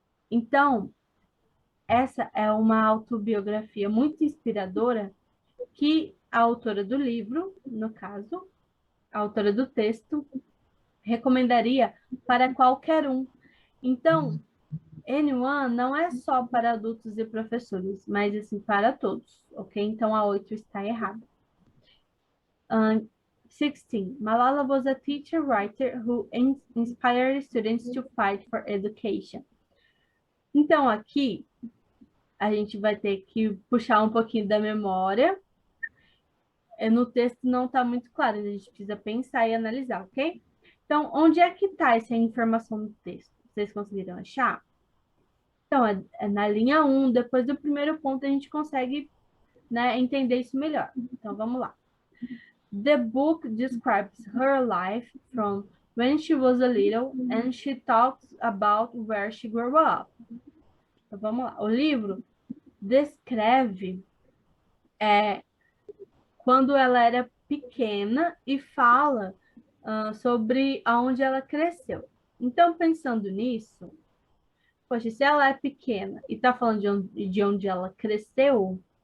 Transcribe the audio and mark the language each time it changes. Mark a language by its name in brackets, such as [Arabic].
[Portuguese] Então, essa é uma autobiografia muito inspiradora que a autora do livro, no caso, a autora do texto, recomendaria para qualquer um. Então, anyone não é só para adultos e professores, mas assim para todos, ok? Então a 8 está errada. 16. [English] Malala was a teacher writer who inspired students to fight for education. [Portuguese] Então aqui a gente vai ter que puxar um pouquinho da memória. No texto não está muito claro, a gente precisa pensar e analisar, ok? Então, onde é que está essa informação no texto? Vocês conseguiram achar? Então, é na linha 1, depois do primeiro ponto, a gente consegue, né, entender isso melhor. Então, vamos lá. [English] The book describes her life from when she was a little and she talks about where she grew up. [Portuguese] Então, vamos lá. O livro descreve quando ela era pequena e fala sobre aonde ela cresceu. Então, pensando nisso, poxa, se ela é pequena e está falando de onde ela cresceu,